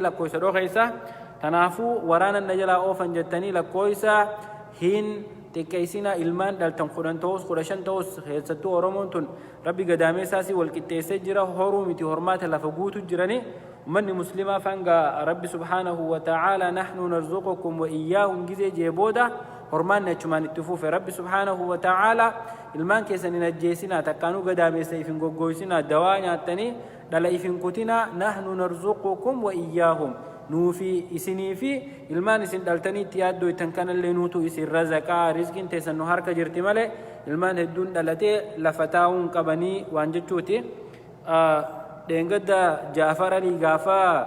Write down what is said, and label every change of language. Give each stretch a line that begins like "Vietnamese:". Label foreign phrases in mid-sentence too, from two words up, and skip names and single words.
Oromo: lakkoofsa dhoo keessa tanaafuu waraana na jalaa oofan jettanii lakkoofsa hin xiqqeessina ilmaan dhaltan 10 ta'us 15 ta'us keessattuu oromoon tun rabbi gadaameessaasii wal qixxeessee jira horuu miti hormaata lafa guutu jirani ummanni muslimaa fanga rabbi
Arabic: سبحانه وتعالى نحن نرزقكم وإياهم
Oromo: gizee jeebooda hormaanni achumaan itti fuufe rabbi
Arabic: سبحانه وتعالى
Oromo: ilmaan keessan hin ajjeesinaa takkaanuu gadaameessa ifin goggoysinaa dawaa nyaattanii dhala ifin kutinaa
Arabic: نحن نرزقكم وإياهم
Oromo: nuufi isinii fi ilmaan isin dhaltanii itti yaaddoo itan kanallee nuutu isin razaqaa rizqiin teessan nu harka jirti malee ilmaan hedduun dhalatee lafa taa'uun qabanii waan jechuuti dheengadda Jaafar Alii gaafa